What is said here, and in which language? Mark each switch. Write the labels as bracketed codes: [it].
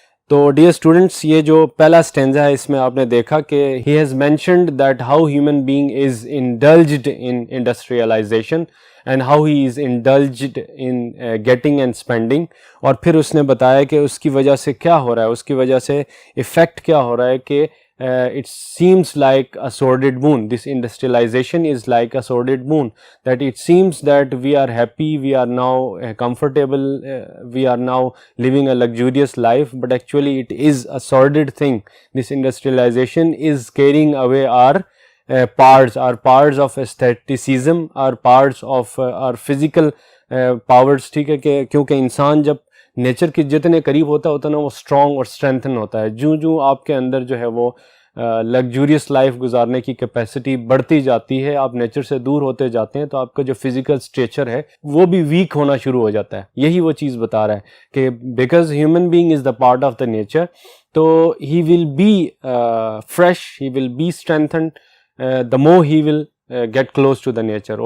[en] تو dear students, [ur] یہ جو پہلا اسٹینزا ہے اس میں آپ نے دیکھا کہ [en] He has mentioned that how human being is indulged in industrialisation and how he is indulged in getting and spending. [ur] اور پھر اس نے بتایا کہ اس کی وجہ سے کیا ہو رہا ہے, اس کی وجہ سے ایفیکٹ کیا ہو رہا ہے, کہ [en] it seems like a sordid moon. This industrialization is like a sordid moon, that it seems that we are happy, we are now comfortable, we are now living a luxurious life, but actually it is a sordid thing. This industrialization is carrying away our parts of aestheticism, our parts of our physical powers, [ur] ٹھیک ہے, کہ کیونکہ انسان جب nature کے جتنے قریب ہوتا ہے اتنا وہ اسٹرانگ اور اسٹرینتھن ہوتا ہے. جو آپ کے اندر جو ہے وہ لگزوریس لائف گزارنے کی کیپیسٹی بڑھتی جاتی ہے, آپ نیچر سے دور ہوتے جاتے ہیں, تو آپ کا جو فزیکل اسٹریچر ہے وہ بھی ویک ہونا شروع ہو جاتا ہے. یہی وہ چیز بتا رہا ہے کہ [en] Because human being is the part of the nature, تو he will be fresh, he will be strengthened the more he will get close to the nature.